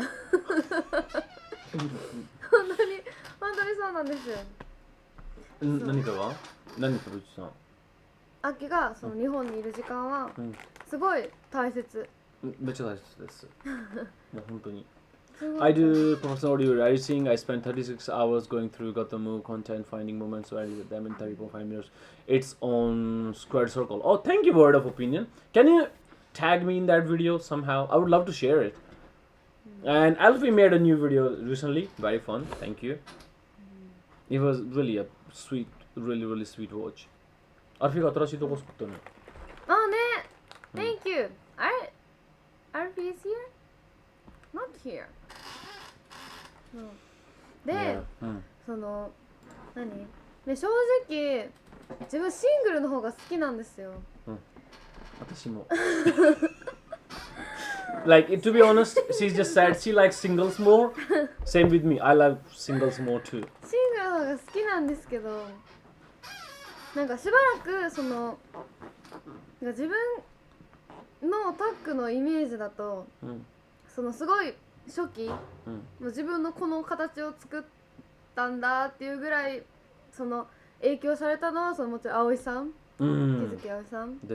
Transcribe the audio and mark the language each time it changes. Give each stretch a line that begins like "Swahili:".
Japanese: 本当にそうなんですよ。何かが？何かさん？アッキーがその日本にいる時間はすごい大切。めっちゃ大切です。もう本当に。
English: I do professional audio editing. I spend 36 hours going through Gatoh Move content, finding moments to edit them in 30.5 minutes. It's on Squared Circle. Oh, thank you, word of opinion. Can you tag me in that video somehow? I would love to share it. And Alfie made a new video recently. Very fun. Thank you. It was really a sweet, really sweet watch.
Japanese: Alfieが新しいとこ作ったね。
English: あね。Thank you. Alfie is here? Not here.
Japanese: で、その何？ね正直自分シングルの方が好きなんですよ。私も。
English: Like to be honest, she just said she likes singles more. Same with me. I love singles more too.
Japanese: シングルるのが好きなんですけど、なんかしばらくその自分のタックのイメージだと、そのすごい初期、もう自分のこの形を作ったんだっていうぐらいその影響されたのはそのもちろん葵さん、木月葵さん